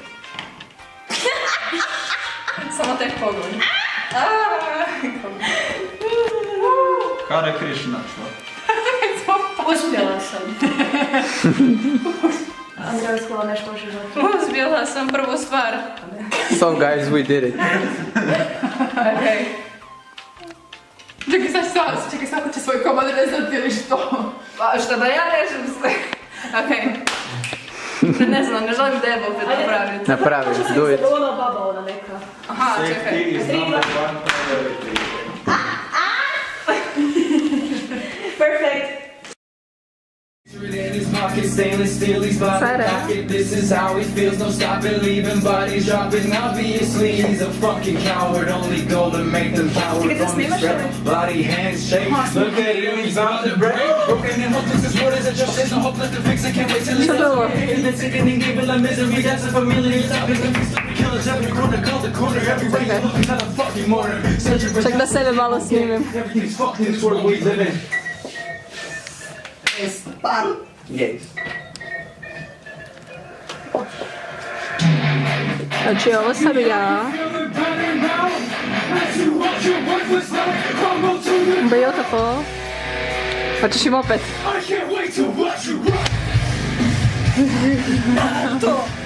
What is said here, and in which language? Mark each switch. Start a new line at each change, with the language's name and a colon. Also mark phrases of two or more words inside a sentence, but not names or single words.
Croatian: Samo tek pogled.
Sanskrit: Hare Krishna,
Croatian: što? Uspjela sam. Andreja uspjela nešto u životu. Uspjela sam prvu stvar.
English: So guys, we did it.
Croatian: Okej. Čekaj, svako će svoj komad rezati ili što? Pa šta da ja režem sve? Okej. Ne znam, ne želim debo opet napraviti. Napravi,
English: do it.
Croatian: Ona baba, ona neka. Aha, čekaj.
English: Safety is number one priority. Perfect. Stainless steel, he's by the pocket. This is how he feels, no stopping, leaving bodies dropping. Obviously, he's a fucking coward. Only goal to make them coward from his strap. Body, hands shake. Look at him, he's on the break. Broken and hopeless, this world is a just isn't hopeless to fix. I can't wait till it's over. And then sickening, evil and misery. That's a familiar topic. Killers every corner, call the corner. Every way you look, he's not a fucking mortar.
Croatian: Ček da sebe malo snimim.
English: Everything's fucked in this world we live in. Yes.
Croatian: Znači, ovo sam ja.
English: Beautiful.
Croatian: Hoćeš im opet? To.